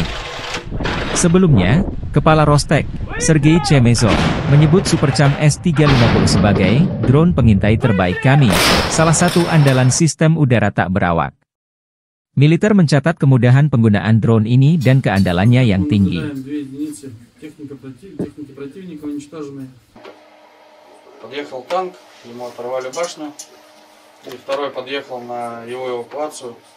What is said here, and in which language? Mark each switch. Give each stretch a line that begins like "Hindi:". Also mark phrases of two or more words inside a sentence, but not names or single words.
Indonesian: Sebelumnya, Kepala Rostek, Sergei Chemezov, menyebut Supercam S-350 sebagai drone pengintai terbaik kami, salah satu andalan sistem udara tak berawak. Militer mencatat kemudahan penggunaan drone ini dan keandalannya yang tinggi.
Russian: Подъехал танк, ему оторвали башню, и второй подъехал на его эвакуацию.